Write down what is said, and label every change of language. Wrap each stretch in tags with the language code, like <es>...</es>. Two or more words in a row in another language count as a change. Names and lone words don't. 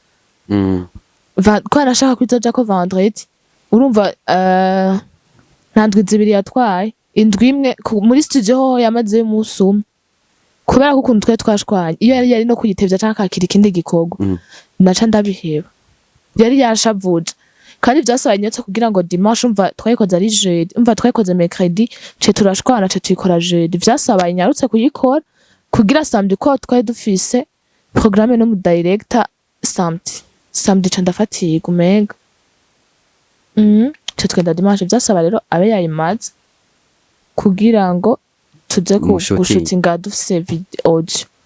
<rn>ko nashaka kwizoja ko vendredi urumva nta ndwi zibiri yatwaye indwi imwe muri studio ho yamaze umunsi umwe kubera ko ukuntu twe twashwanye iyo yari no kuyitevya canke akakira ikindi gikorwa naca ndabiheba yari yashavuje kandi vyasaba inyotse kugira ngo dimanche umva twayikoze ari jeudi umva twayikoze mercredi ce turashwana ce tuyikora jeudi vyasaba inyarutse kuyikora kugira samedi ko twari dufise programme no mu director samedi ca ndafatiye gumenga ce twenda dimanche vyasaba rero abe yayimaze kugira ngo tuze gushutinga dufise video audio</rn>